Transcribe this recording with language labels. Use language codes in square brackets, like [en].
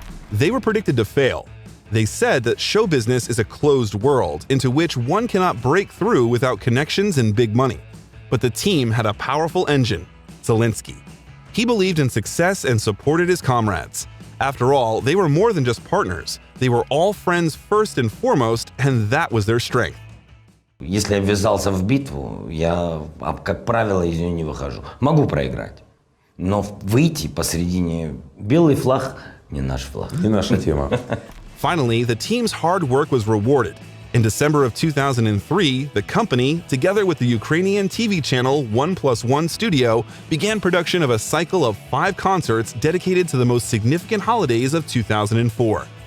[en] They were predicted to fail. They said that show business is a closed world into which one cannot break through without connections and big money. But the team had a powerful engine, Zelensky. He believed in success and supported his comrades. After all, they were more than just partners. They were all friends first and foremost, and that was their strength. [ru] Если я ввязался в битву, я, как правило, из нее не выхожу. Могу проиграть, но выйти посредине белый флаг не наш флаг. Не наша тема. [en] Finally, the team's hard work was rewarded. In December of 2003, the company, together with the Ukrainian TV channel 1+1 Studio, began production of a cycle of 5 concerts dedicated to the most significant holidays of 2004.